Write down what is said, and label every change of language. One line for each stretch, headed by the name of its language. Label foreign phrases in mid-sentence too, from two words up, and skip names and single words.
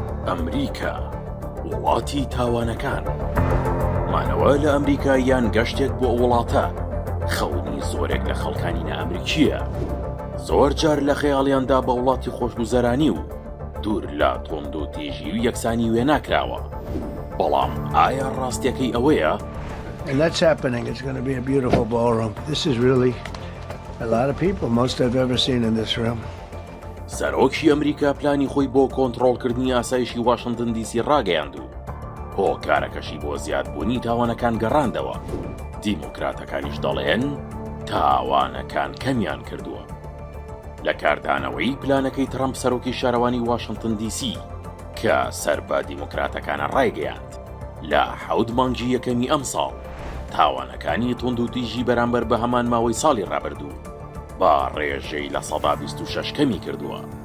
Central Kurdish: ئەمریکا وڵاتی تاوانەکان. مانەوە لە ئەمریکا یان گەشتێک بۆ وڵاتە خەونی زۆرێک لە خەڵکانی نائەمریکیە. زۆر جار لە خەیاڵیاندا بە وڵاتی خۆشگوزەرانی و دوور لە تۆند و تێژی و یەکسانی وێ ناکراوە. بەڵام ئایا ڕاستیەکەی ئەوەیە؟
English: And that's happening. It's going to be a beautiful ballroom. This is really a lot of people, most I've ever seen in this room.
Central Kurdish: سەرۆکی ئەمریکا پلانی خۆی بۆ کۆنتڕۆڵکردنی ئاسایشی واشنگتن دیسی ڕاگەیاند و هۆکارەکەشی بۆ زیادبوونی تاوانەکان گەڕاندەوە. دیموکراتەکانیش دەڵێن تاوانەکان کەمیان کردووە. لە کاردانەوەی پلانەکەی ترامپ سەرۆکی شارەوانی واشنگتن دیسی کە سەر بە دیموکراتەکانە ڕایگەیاند لە 7 مانگی یەکەمی ئەم ساڵ تاوانەکانی توند و تیژی بەرامبەر بە هەمان ماوەی ساڵی ڕابردوو با ڕێژەی لە 26 کەمی کردووە.